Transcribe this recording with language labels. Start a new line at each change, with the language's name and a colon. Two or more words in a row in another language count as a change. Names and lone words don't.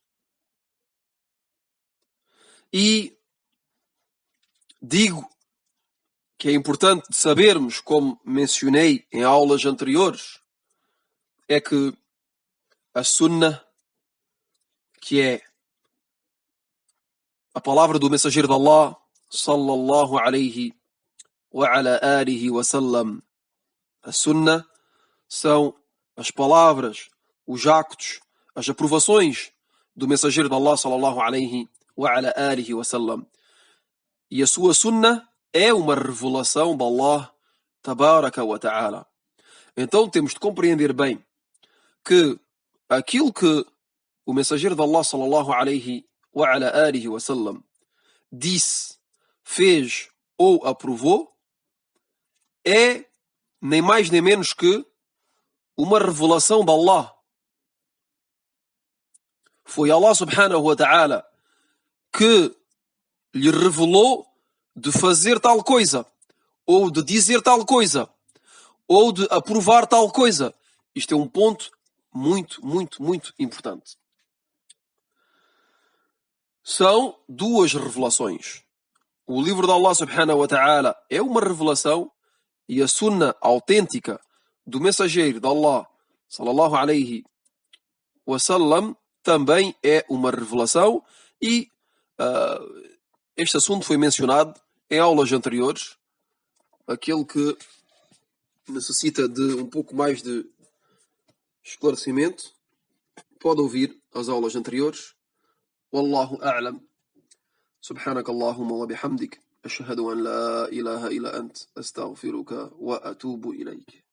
Portuguese: E digo que é importante sabermos, como mencionei em aulas anteriores, é que a Sunna, que é a palavra do mensageiro de Allah,
Arabic: صلى الله عليه وعلى آله وسلم,
Portuguese: a Sunna são as palavras, os actos, as aprovações do mensageiro de Allah,
Arabic: صلى الله عليه وعلى آله وسلم.
Portuguese: E a sua Sunna é uma revelação de Allah,
Arabic: تبارك وتعالى.
Portuguese: Então temos de compreender bem que aquilo que o mensageiro de Allah
Arabic: صلى الله عليه وعلى آله وسلم
Portuguese: disse, fez ou aprovou é nem mais nem menos que uma revelação de Allah. Foi Allah
Arabic: سبحانه وتعالى
Portuguese: que lhe revelou de fazer tal coisa, ou de dizer tal coisa, ou de aprovar tal coisa. Isto é um ponto muito, muito, muito importante. São duas revelações. O livro de Allah
Arabic: سبحانه وتعالى
Portuguese: é uma revelação e a sunna autêntica do mensageiro de Allah
Arabic: صلى الله عليه وسلم
Portuguese: também é uma revelação e este assunto foi mencionado em aulas anteriores. Aquele que necessita de um pouco mais de esclarecimento pode ouvir as aulas anteriores.
Arabic: والله أعلم. سبحانك اللهم وبحمدك أشهد أن لا إله إلا أنت أستغفرك وأتوب إليك